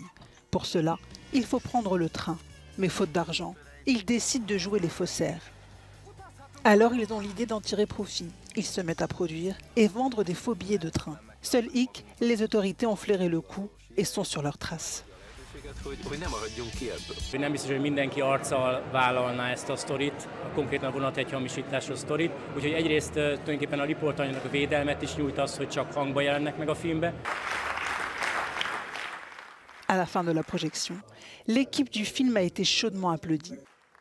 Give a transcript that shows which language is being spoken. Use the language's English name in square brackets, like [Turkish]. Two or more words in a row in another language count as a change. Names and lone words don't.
[French] Pour cela, il faut prendre le train. Mais faute d'argent, ils décident de jouer les faussaires. Alors ils ont l'idée d'en tirer profit. Ils se mettent à produire et vendre des faux billets de train. Seul hic, les autorités ont flairé le coup et sont sur leurs traces. [Hungarian] Nem biztos, hogy mindenki arccal vállalná ezt a sztorit, konkrétan vonatjegyhamisításról sztorit, úgyhogy egyrészt tulajdonképpen a riportanyagnak a védelmet is nyújt az, hogy csak hangba jelennek meg a filmbe. [French] À la fin de la projection, l'équipe du film a été chaudement applaudie.